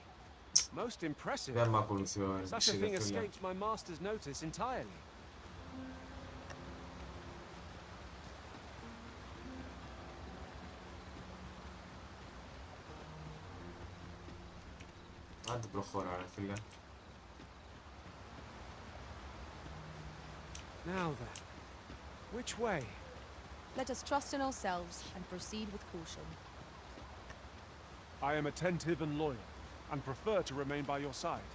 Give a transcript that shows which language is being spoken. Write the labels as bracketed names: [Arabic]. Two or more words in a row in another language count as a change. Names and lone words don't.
[English] Most impressive. [Greek] Δεν μ' ακολουθεί ο [English] Such a thing [Greek] NPC, φίλε. [English] escaped my master's notice entirely. [Greek] Άντε προχώρα, ρε φίλε. [English] Now then, which way? Let us trust in ourselves and proceed with caution. I am attentive and loyal, and prefer to remain by your side.